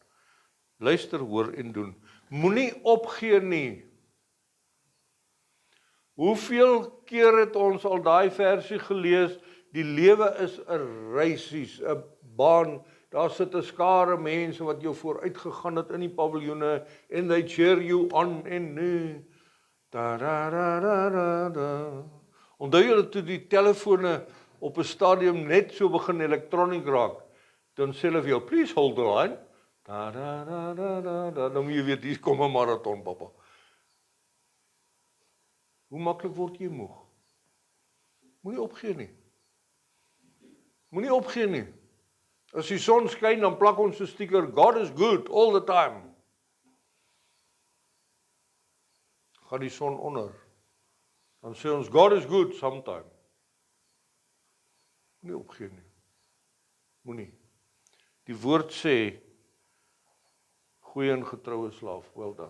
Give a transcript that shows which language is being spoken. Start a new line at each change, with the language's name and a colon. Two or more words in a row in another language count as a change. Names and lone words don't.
Afrikaans: Luister, hoor en doen. Moenie opgee nie. Hoeveel keer het ons al daai versie gelees? Die lewe is 'n reisies, 'n baan. Daar sit 'n skare mense wat jou vooruit gegaan het in die paviljoene en
English: they cheer you on
Afrikaans: en nee. Onthou julle toe die telefone op 'n stadium net so begin elektroniek raak, dan sê hulle vir jou,
English: please hold the line.
Afrikaans: Dan moet jy weet, hier kom 'n marathon, papa. Hoe maklik word jy moeg? Moenie opgee nie. Moenie opgee nie. As die son skyn, dan plak ons 'n stiker,
English: God is good all the time.
Afrikaans: Gaan die son onder, dan sê ons,
English: God is good sometime.
Afrikaans: Moenie opgee nie. Moenie. Die woord sê, goeie en getroue slaaf,
English: well done.